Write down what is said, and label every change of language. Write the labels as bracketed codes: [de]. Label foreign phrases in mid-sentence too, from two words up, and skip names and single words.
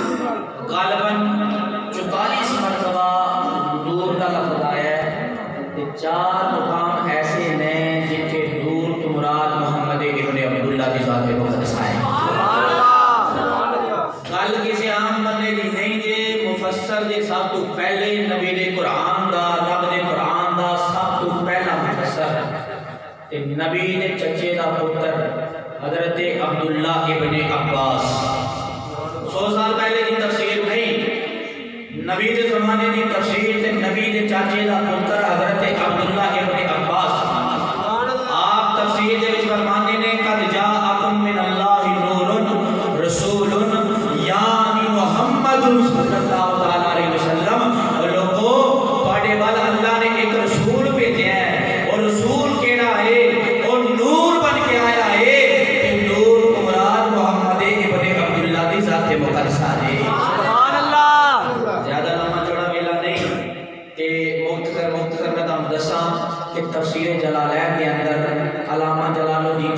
[ur] غالباً 44 مرتبہ نور کا لفظ آیا ہے کہ 4 مقام ایسے ہیں جن کے نور تو مراد محمد ابن عبداللہ کی ذات مقدس آئے [pa] گل کسی عام بندے دی نہیں جے مفسر دے سب تو پہلے نبی دے قرآن دا رب دے قرآن دا سب تو پہلا مفسر تے نبی دے چچے دا پتر حضرت عبداللہ ابن عباس 100 سال پہلے کی تفسیر نہیں نبی دے زمانے دی تفسیر تے نبی دے چاچے دا پتر حضرت عبداللہ ابن عباس آپ تفسیر دے وچ فرماندے نے [ar] قد جاءکم من اللہ نور رسول [pa] یعنی محمد [ar] صلی اللہ علیہ وسلم [pa] لوگوں تواڈے وال [ur] اللہ نے ایک رسول بھیجا ہے [pa] اور رسول کیڑا ہے اور نور بن کے آیا ہے کہ نور مراد محمد ابن عبداللہ دی ذات مقدسہ ہے سبحان اللہ زیادہ لمبا چوڑا ویلا نہیں کہ مختصر میں تم دساں کہ تفسیر جلالین کے اندر علامہ جلال الدین